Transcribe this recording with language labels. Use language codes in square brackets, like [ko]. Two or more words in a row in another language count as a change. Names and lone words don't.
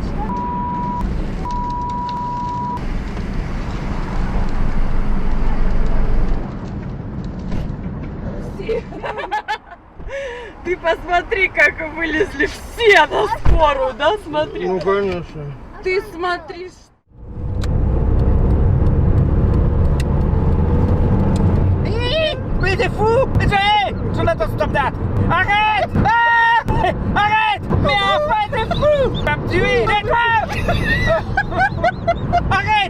[ru] Ты посмотри, как вылезли все на скорую, да? Смотри. Ну, конечно. Ты смотришь. [fr] Mais t'es fou! Hey! Jonathan, [en] stop that! [fr] Arrête! Ah! Arrête! Mais enfin, t'es fou! Tu vas me tuer! Arrête!